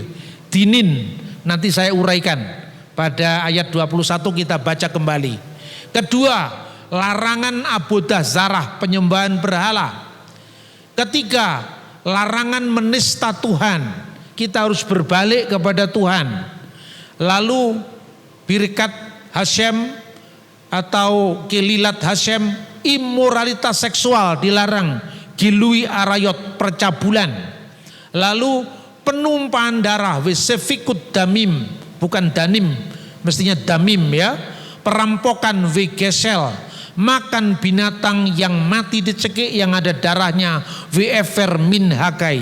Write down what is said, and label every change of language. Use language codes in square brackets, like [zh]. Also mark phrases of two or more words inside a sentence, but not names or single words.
[id] Dinin, nanti saya uraikan. Pada ayat 21 kita baca kembali. Kedua, larangan [he] עבודה זרה, [id] penyembahan berhala. Ketiga, larangan menista Tuhan. Kita harus berbalik kepada Tuhan. Lalu [he] ברכת השם [id] atau [he] קללת השם, [id] imoralitas seksual dilarang, [he] גילוי עריות, [id] percabulan. Lalu penumpahan darah, [he] ושפיכות דמים, [id] bukan danim, mestinya damim ya. Perampokan, wegesel, makan binatang yang mati dicekik yang ada darahnya, [he] ואבר מן החי.